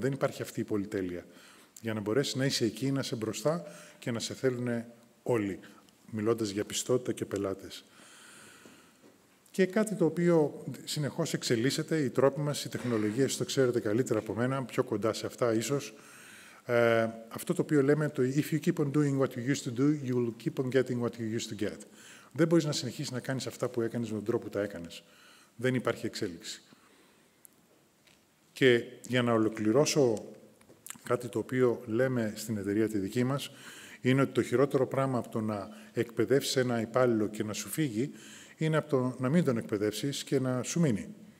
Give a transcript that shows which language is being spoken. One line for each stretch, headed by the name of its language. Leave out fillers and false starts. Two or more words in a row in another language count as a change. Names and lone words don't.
Greek: Δεν υπάρχει αυτή η πολυτέλεια. Για να μπορέσει να είσαι εκεί, να είσαι μπροστά και να σε θέλουν όλοι, μιλώντας για πιστότητα και πελάτες. Και κάτι το οποίο συνεχώς εξελίσσεται, οι τρόποι μας, οι τεχνολογίες, το ξέρετε καλύτερα από μένα, πιο κοντά σε αυτά ίσως. Αυτό το οποίο λέμε, το
English: «If you keep on doing what you used to do, you will keep on getting what you used to get».
Greek: Δεν μπορείς να συνεχίσεις να κάνεις αυτά που έκανες με τον τρόπο που τα έκανες. Δεν υπάρχει εξέλιξη. Και για να ολοκληρώσω κάτι το οποίο λέμε στην εταιρεία τη δική μας, είναι ότι το χειρότερο πράγμα από το να εκπαιδεύσεις ένα υπάλληλο και να σου φύγει, είναι από το να μην τον εκπαιδεύσεις και να σου μείνει.